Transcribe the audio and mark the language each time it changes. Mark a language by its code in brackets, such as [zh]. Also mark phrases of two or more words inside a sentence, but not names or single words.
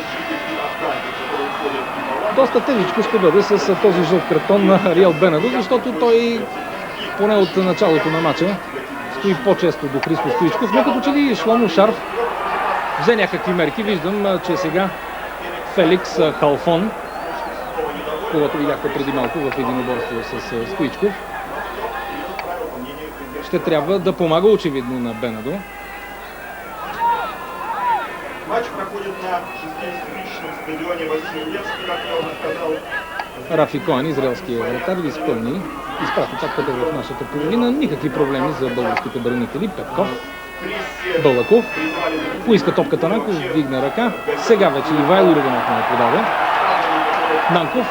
[bg] Доста тежичко ще бъде с този жълт картон на Ариел Бенадо, защото той поне от началото на матча стои по-често до Христо Стоичков, но като че ли Шломо Шарф взе някакви мерки. Виждам, че сега Феликс Халфон, когато видяхте преди малко в единоборство с Стоичков, ще трябва да помага очевидно на Бенадо. [ru] Матч проходит на 6-тысячном стадионе Василевский, как я уже сказал. [bg] Рафи Коен, израелския вратар, изпълни. Изпрати топката в нашата половина. Никакви проблеми за българските бранители. Петков. Балъков. Поиска топката Нанков, вдигна ръка. Сега вече Ивайло Йорданов не подаде. Нанков.